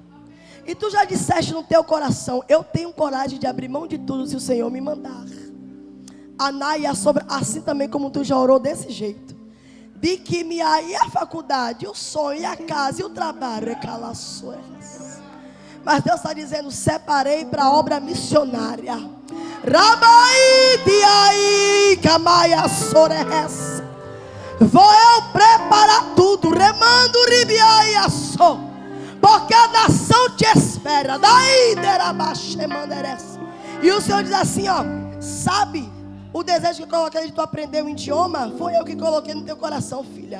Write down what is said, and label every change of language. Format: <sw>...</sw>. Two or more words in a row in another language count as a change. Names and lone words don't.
<pt>E tu já disseste no teu coração: eu tenho coragem de abrir mão de tudo se o Senhor me mandar. Anaia sobre, assim também como tu já orou desse jeito. De que me aí a faculdade, o sonho, a casa e o trabalho. Mas Deus está dizendo: separei para a obra missionária. Rabai diai camaia soreres. Vou eu preparar tudo. Remando ribiai so. Porque a nação te espera. Daí derabaxe manderes. E o Senhor diz assim, ó: Sabe, o desejo que eu coloquei de tu aprender um idioma, foi eu que coloquei no teu coração, filha.</pt>